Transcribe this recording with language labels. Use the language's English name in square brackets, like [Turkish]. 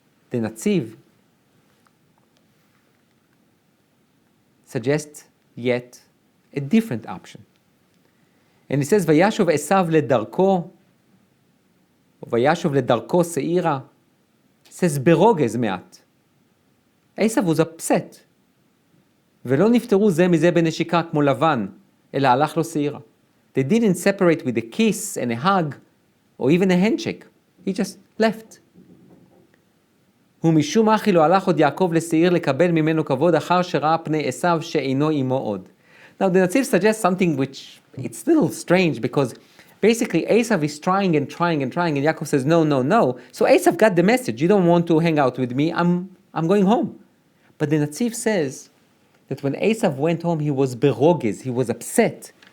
[English] The Netziv suggests yet a different option. And he says, Vayashov Esav ledarko, Vayashov ledarko seira, says [Hebrew] ברוגז מעט. [English] Esau was upset. [Hebrew] ולא נפטרו זה מזה בנשיקה כמו לבן, אלא הלך לו שעירה. [English] They didn't separate with a kiss and a hug, or even a handshake. He just left. [Hebrew] ומשום אחי לא הלך עוד יעקב לשעיר לקבל ממנו כבוד אחר שראה פני עשיו שאינו עמו עוד. [English] Now the Netziv suggests something which it's a little strange, because basically Esau is trying and trying and trying, and Yaakov says no, no, no. So Esau got the message, you don't want to hang out with me, I'm going home. But the Netziv says that when Esau went home, he was berogez, he was upset.